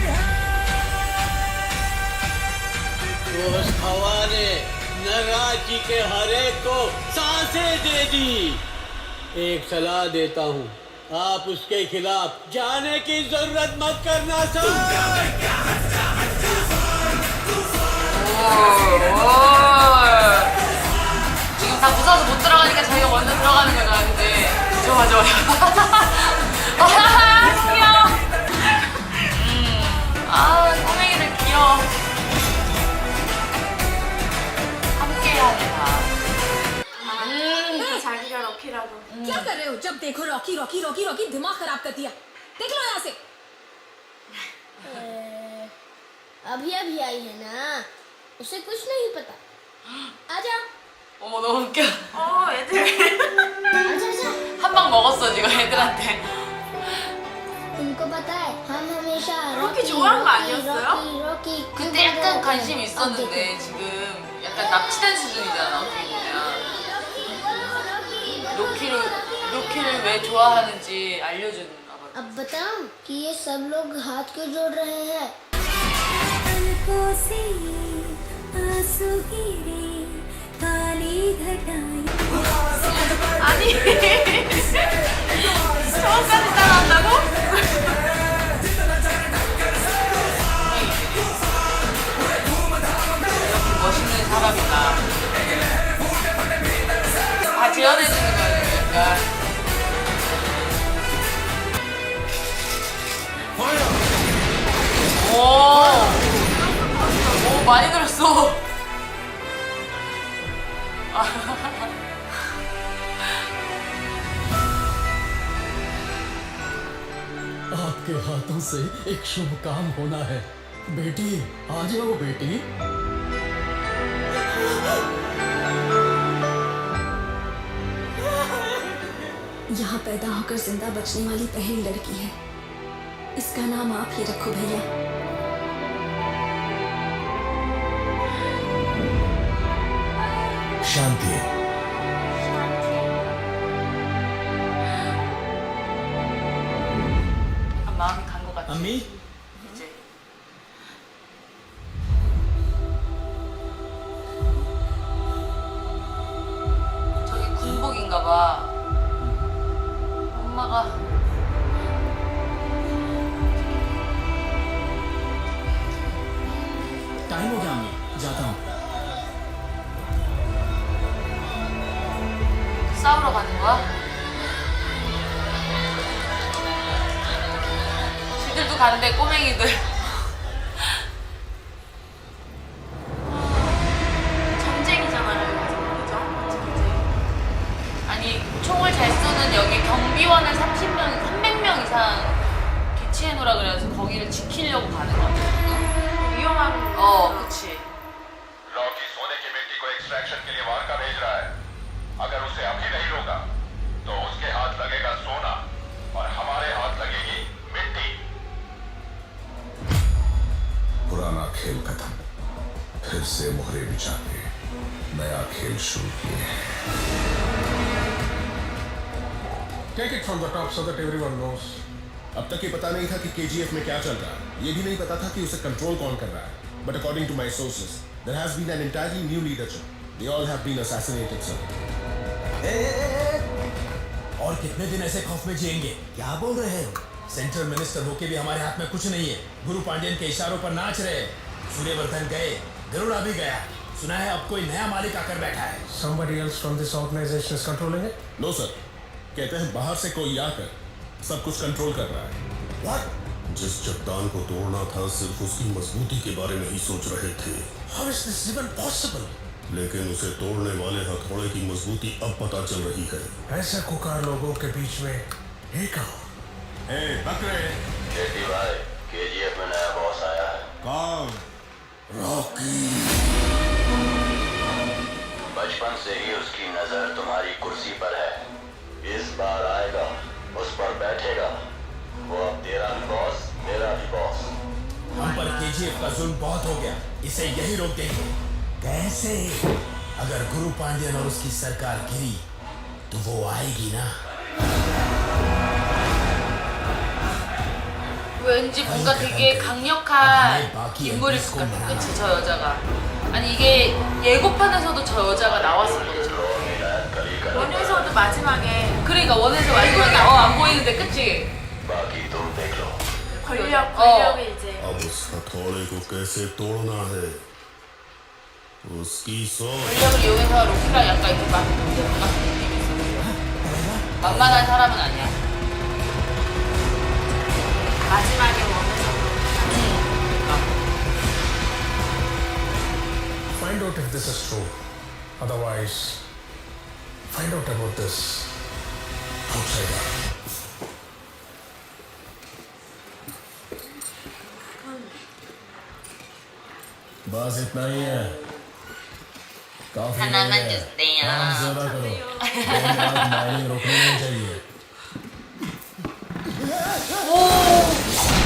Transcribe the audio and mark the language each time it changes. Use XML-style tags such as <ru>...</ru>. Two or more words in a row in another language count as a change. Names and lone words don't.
<hi>उस हवा ने नराजी के हर एक को सांसें दे दी। एक सलाह देता हूँ, आप उसके खिलाफ जाने की जरूरत मत करना सर।</hi> <ko>지금 다 무서워서 못 들어가니까 자기가 먼저 들어가는 거죠, 근데. 좋아, 좋아. 귀여워. 꼬맹이들 귀여워. 함께하네, 다. 자기가 럭키라고.</ko> <hi>क्या कर रहे हो? जब देखो रॉकी रॉकी रॉकी रॉकी, दिमाग खराब कर दिया। देख लो यहाँ से। अभी अभी आई है ना, उसे कुछ नहीं पता। आजा</hi> <ko>어머, 너무 웃겨. 애들.</ko> <hi>आजा आजा।</hi> <ko>한 방 먹었어, 지금 애들한테.</ko> <hi>पता है हम हमेशा</hi> <ko>रॉकी 좋아한 거 아니었어요? रॉकी 그때 약간 관심이 있었는데 지금 약간 납치된 수준이잖아 어떻게 보면. 로키를 왜 좋아하는지 알려주는 아버지.</ko> <hi>अब बताऊं कि ये सब लोग हाथ क्यों जोड़ रहे हैं?</hi> <ko>아니 저까지 따라한다고? 멋있는 사람이다. 다 재현해주는 거야 약간. 오 많이 들었어.</ko> <hi>आपके हाथों से एक शुभ काम होना है बेटी आ जाओ बेटी यहाँ पैदा होकर जिंदा बचने वाली पहली लड़की है। इसका नाम आप ही रखो भैया। शांति।</hi> <ko>마음이 간 것 같아.</ko> <hi>अम्मी</hi> <ko>이제 저기 군복인가 봐. 엄마가</ko> <hi>टाइम हो गया अम्मी जाता हूँ</hi> <ko>싸우러 가는 거야? 지들도 가는데 꼬맹이들. 전쟁이잖아요, 그죠? 아니 총을 잘 쏘는 여기 경비원을 300명 이상 배치해놓으라 그래서 거기를 지키려고 가는 거 같아. 위험한. 그치.</ko> <hi>रॉकी सोने की मिट्टी को एक्सट्रैक्शन के लिए वार्का भेज रहा है। अगर उसे अभी नहीं रोका तो उसके हाथ लगेगा सोना और हमारे हाथ लगेगी मिट्टी। पुराना खेल खत्म, फिर से मोहरे बिछा के नया खेल शुरू किए हैं।</hi> <en>Take it from the top so that everyone knows.</en> <hi>अब तक ये पता नहीं था कि केजीएफ में क्या चल रहा है। ये भी नहीं पता था कि उसे कंट्रोल कौन कर रहा है।</hi> <en>But according to my sources, there has been an entirely new leadership. They all have been assassinated, sir.</en> <hi>और कितने दिन ऐसे खौफ में जिएंगे क्या बोल रहे हो</hi> <en>central minister</en> <hi>होके भी हमारे हाथ में कुछ नहीं है गुरु पांडियन के इशारों पर नाच रहे सूर्यवर्धन गए गरुड़ा भी गया सुना है अब कोई नया मालिक आकर बैठा है</hi> <en>Somebody else from this organization is controlling it? No, sir.</en> <hi>कहते हैं बाहर से कोई आकर सब कुछ कंट्रोल कर रहा है।</hi> <en>What?</en> <hi>जिस चट्टान को तोड़ना था सिर्फ उसकी मजबूती के बारे में ही सोच रहे थे।</hi> <en>How is this even possible?</en> <hi>लेकिन उसे तोड़ने वाले हथौड़े की मजबूती अब पता चल रही है। ऐसे कुकार लोगों के बीच में एक बकरे जेटी भाई, केजीएफ में नया बॉस आया है। कौन? रॉकी। बचपन से ही उसकी नजर तुम्हारी कुर्सी पर है। इस बार आएगा, उस पर बैठेगा। वो अब तेरा भी बॉस, मेरा भी बॉस। हम पर केजीएफ का जुल्म बहुत हो गया इसे यही रोक देंगे कैसे अगर गुरु पांडियन और उसकी सरकार गिरी तो वो आएगी ना</hi> <ko>왠지 뭔가 되게 강력한 인물일 것 같아. 그치, 저 여자가. 아니 이게 예고편에서도 저 여자가 나왔었거든. 원에서도 마지막에. 그러니까 원에서 마지막에 안 보이는데 그치?</ko> <hi>बाकी तुम देख लो।</hi> <ko>권력이 이제.</ko> <hi>अब उस हथौड़े को कैसे तोड़ना है उसकी सोच।</hi> <ko>권력을 이용해서 로키랑 약간 이렇게 막 같은 느낌이 있어. 만만한 사람은 아니야. 마지막에 원에서.</ko> <en>Find out if this is true. Otherwise, find out about this outsider.</en> <hi>बस इतना ही है काफी</hi> <ko>하나만</ko> <hi>नहीं है।</hi> <ko>주세요.</ko> <hi>काम ज्यादा करो दिन रात माइनिंग रोकनी नहीं चाहिए</hi>